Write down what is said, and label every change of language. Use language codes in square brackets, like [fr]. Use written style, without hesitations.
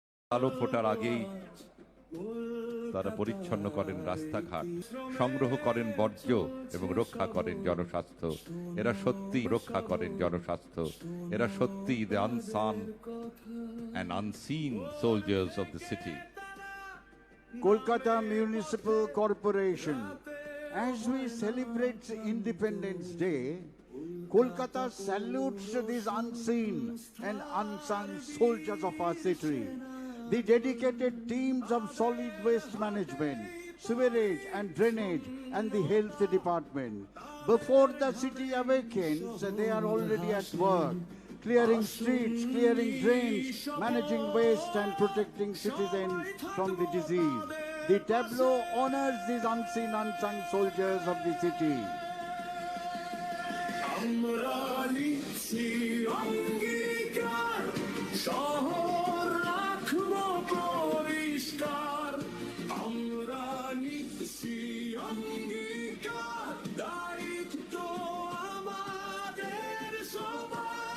[bn] আলো ফোটার আগেই তারা পরিচ্ছন্ন করেন রাস্তাঘাট, সংগ্রহ করেন বর্জ্য এবং রক্ষা করেন জনস্বাস্থ্য। এরা সত্যি রক্ষা করেন জনস্বাস্থ্য। এরা সত্যি [en] the unsung and unseen soldiers of the city. Kolkata Municipal Corporation. As we celebrate Independence Day, Kolkata salutes these unseen and unsung soldiers of our city. The dedicated teams of solid waste management, sewerage and drainage, and the health department. Before the city awakens, they are already at work, clearing streets, clearing drains, managing waste and protecting citizens from the disease. The tableau honors these unseen, unsung soldiers of the city. [bn] আমরা নিচ্ছি অঙ্গীকার, শহর রাখবো পরিষ্কার। আমরা নিচ্ছি অঙ্গীকার, দায়িত্ব আমাদের সবার।